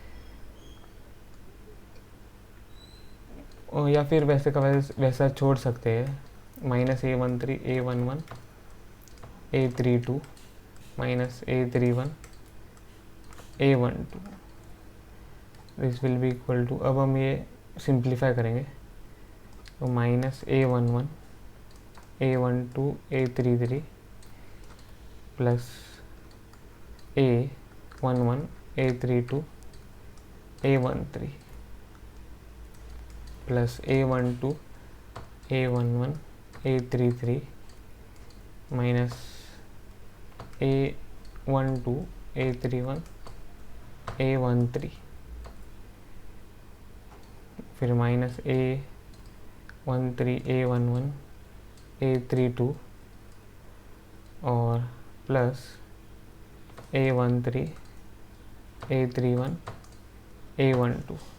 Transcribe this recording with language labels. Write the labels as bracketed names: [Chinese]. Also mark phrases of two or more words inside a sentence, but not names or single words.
[Hindi] या फिर वैसे का वैसा छोड़ सकते हैं, माइनस A13 A11 A32 माइनस A31 A12, [English] this will be equal to, [Hindi] अब हम ये सिंप्लीफाई करेंगे, तो माइनस A11 A12 A33 प्लस A11 A32 A13 प्लस A12 A11 A33 माइनस A12 A31 A13, फिर माइनस A13 A11 A32 और प्लस A13 A31 A12।